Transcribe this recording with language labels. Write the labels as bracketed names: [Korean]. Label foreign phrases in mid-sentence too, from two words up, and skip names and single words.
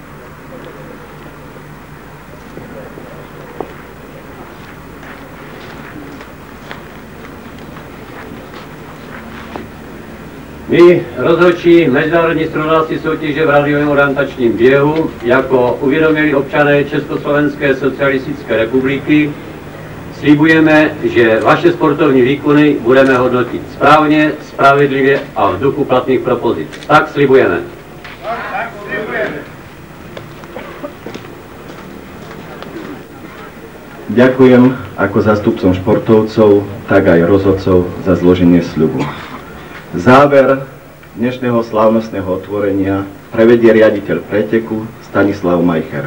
[Czech] My, rozhodčí mezinárodní srovnávací soutěže v radiovém orientačním běhu, jako uvědomili občané Československé socialistické republiky, slibujeme, že vaše sportovní výkony budeme hodnotit správně, spravedlivě a v duchu platných propozic. Tak slibujeme. [Slovak] Ďakujem ako zástupcom športovcov, tak aj rozhodcov za zloženie sľubu. Záver dnešného slávnostného otvorenia prevedie riaditeľ preteku Stanislav Majcher.